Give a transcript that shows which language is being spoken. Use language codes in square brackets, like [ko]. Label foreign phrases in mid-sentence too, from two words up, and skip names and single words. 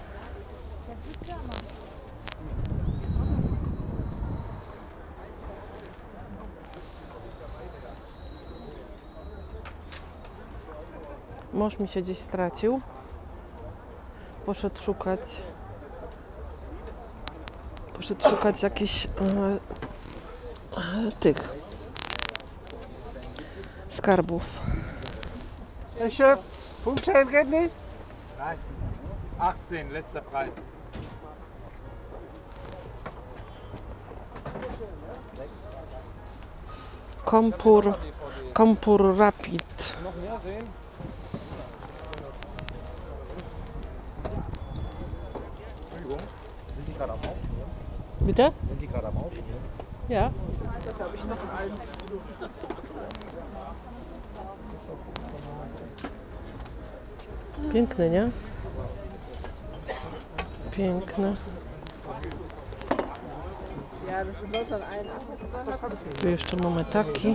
[pl] Mąż mi się gdzieś stracił. Poszedł szukać jakichś tych skarbów. [de] Herr Chef, Punktschein geht nicht? Nein. 18, letzter Preis. Kompur Rapid. Noch mehr sehen? Entschuldigung. Sind Sie gerade am Aufnehmen? Bitte? Sind Sie gerade am Aufnehmen? Ja. [pl] Piękny, nie? Piękny. Tu jeszcze mamy taki.